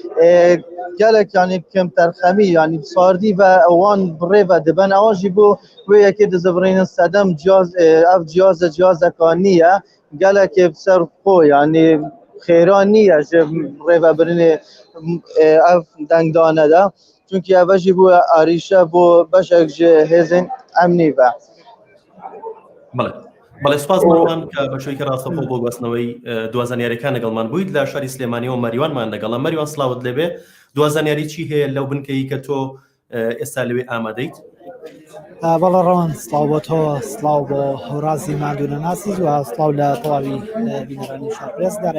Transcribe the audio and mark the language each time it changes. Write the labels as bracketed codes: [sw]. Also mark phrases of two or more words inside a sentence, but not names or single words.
[ku] gelek yani kemterxemî yani sardî ve wan birêve dibin ewan jî bo wê yekê dizivînin sedem ev cihazeka niye gelekê ser xwe yani xêra niye ji rêvebirinê ev dengdane de çunkî ev jî bo arîşe bo beşek ji hêzên em nîve. [ckb] بەڵێ بەڵێ سپاس مەڕوان کە بەشوی کە ڕاستەخۆ بۆ گواستنەوەی دوازانیاریەکان لەگەڵمان بوویت لە شاری سلێمانیەوە مەریوانمان لەگەڵە. مەریوان سڵاوت لێبێ، دوازانیاری چی هەیە لەو بنکەی کە تۆ ئێستا لەوێ ئامادەیت؟ بەڵێ ڕەوان سڵاو بۆ تۆ، سڵاو بۆ هەورازی مادوونە ناسیز و سڵاو لە تەواوی بینەرانی شارپرێسدار.